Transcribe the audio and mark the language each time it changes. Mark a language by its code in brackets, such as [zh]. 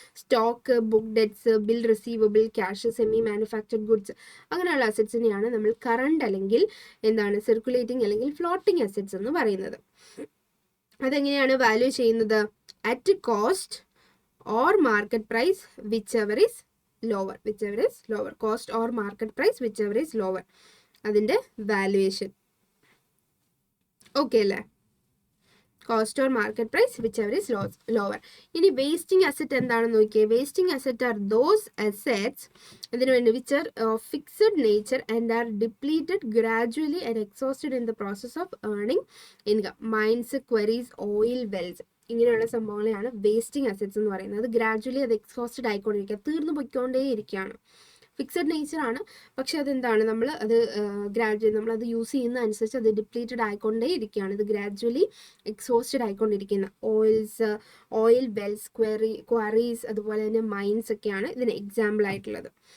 [ml] Stock, book debts, bill receivable, cash, semi manufactured goods, അങ്ങനെയുള്ള അസെറ്റ്സിനെയാണ് നമ്മൾ current അല്ലെങ്കിൽ എന്താണ് സർക്കുലേറ്റിംഗ് അല്ലെങ്കിൽ ഫ്ലോട്ടിംഗ് അസെറ്റ്സ് എന്ന് പറയുന്നത്. അതെങ്ങനെയാണ് വാല്യൂ ചെയ്യുന്നത്? [en] At cost or market price whichever is lower. Cost or market price whichever is lower. [ml] അതിൻ്റെ വാല്യുവേഷൻ. ഓക്കെ അല്ലേ? [en] Cost or market price whichever is lower. [ml] ഇനി വേസ്റ്റിംഗ് അസെറ്റ് എന്താണെന്ന് നോക്കിയേ. [en] wasting asset are those assets [ml] ഇതിനു വേണ്ടി [en] which are of fixed nature and are depleted gradually and exhausted in the process of earning income. [ml] Mines, quarries, oil wells, ഇങ്ങനെയുള്ള സംഭവങ്ങളെയാണ് wasting assets എന്ന് പറയുന്നത്. Gradually അത് exhausted ആയിക്കൊണ്ടിരിക്കുക, തീർന്നു പൊയ്ക്കൊണ്ടേ ഇരിക്കുകയാണ്. ഫിക്സഡ് നേച്ചർ ആണ്, പക്ഷെ അതെന്താണ്, നമ്മൾ അത് ഗ്രാജുവലി നമ്മളത് യൂസ് ചെയ്യുന്ന അനുസരിച്ച് അത് ഡിപ്ലീറ്റഡ് ആയിക്കൊണ്ടേ ഇരിക്കുകയാണ്. ഇത് gradually exhausted ആയിക്കൊണ്ടിരിക്കുന്ന oil Wells, quarries, അതുപോലെ തന്നെ മൈൻസ് ഒക്കെയാണ് ഇതിന് എക്സാമ്പിൾ ആയിട്ടുള്ളത്.